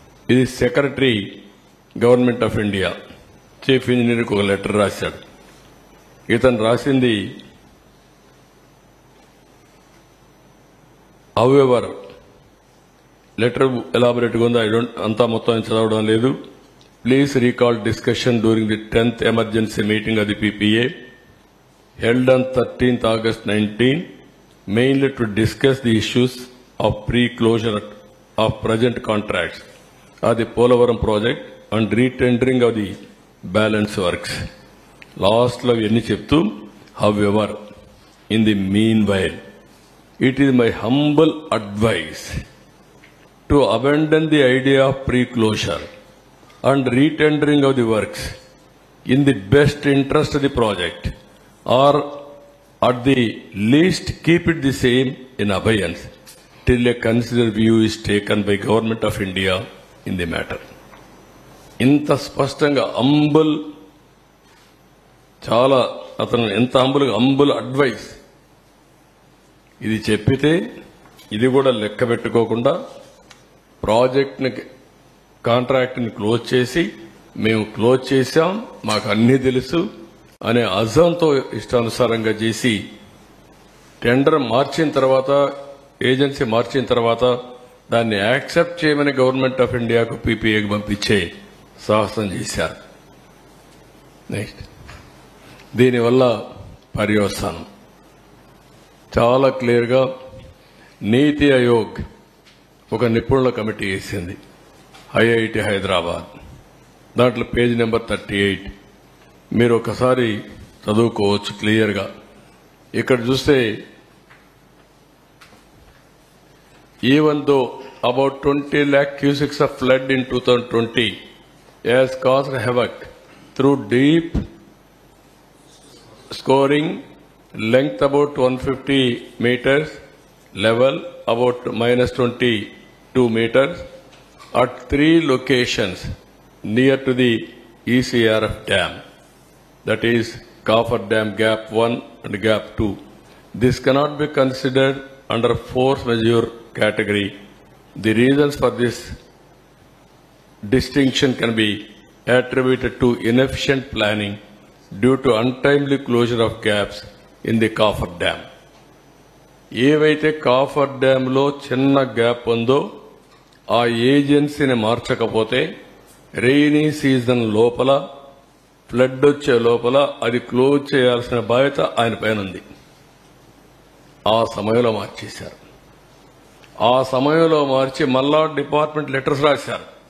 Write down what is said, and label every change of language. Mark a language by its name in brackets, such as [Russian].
[Telugu] ఇది secretary government of India chief ఇంజనీర్కి ఒక letter రాశాడు. ఇతను రాసింది హౌఎవర్ లెటర్ ఎలాబొరేట్గా ఉందో అంతా మొత్తం చదవడం లేదు. [English] Please recall discussion during the 10th emergency meeting of the PPA held on 13th August 19, mainly to discuss the issues of pre-closure of present contracts of the Polavaram project and re-tendering of the balance works. Last [Telugu] lo enni cheptu, [English] however, in the meanwhile, it is my humble advice to abandon the idea of pre-closure and re-tendering of the works in the best interest of the project, or at the least keep it the same in abeyance till a considered view is taken by Government of India in the matter. ఇంత స్పష్టంగా ample, చాలా అతను ఎంత ample advice ఇది చెప్పితే ఇది కూడా లెక్క పెట్టుకోకుండా ప్రాజెక్ట్ని కాంట్రాక్ట్ని క్లోజ్ చేసి మేము క్లోజ్ చేశాం, మాకు అన్నీ తెలుసు అనే అజంతో ఇష్టానుసారంగా చేసి టెండర్ మార్చిన తర్వాత ఏజెన్సీ మార్చిన తర్వాత దాన్ని యాక్సెప్ట్ చేయమని గవర్నమెంట్ ఆఫ్ ఇండియాకు పీపీఏకి పంపించే సాహసం చేశారు. నెక్స్ట్, దీనివల్ల పర్యవసానం చాలా క్లియర్గా నీతి ఆయోగ్ ఒక నిపుణుల కమిటీ వేసింది, ఐఐటి హైదరాబాద్. దాంట్లో పేజ్ నెంబర్ 38 మీరు ఒకసారి చదువుకోవచ్చు క్లియర్గా. [Telugu] ఇక్కడ చూస్తే [English] even though about 20 lakh cusics of flood in 2020 has caused havoc through deep scoring, length about 150 meters, level about minus 22 meters at 3 locations near to the ECRF dam, that is Coffer Dam Gap 1 and Gap 2. This cannot be considered under force majeure category. The reasons for this distinction can be attributed to inefficient planning due to untimely closure of gaps in the Coffer Dam. [Telugu] ఏవైతే copper డ్యాంలో చిన్న gap ఉందో ఆ ఏజెన్సీని మార్చకపోతే rainy season లోపల flood వచ్చే లోపల అది close చేయాల్సిన బాధ్యత ఆయన పైన ఉంది. ఆ సమయంలో మార్చేశారు. ఆ సమయంలో మార్చి మళ్ళా డిపార్ట్మెంట్ లెటర్స్ రాశారు.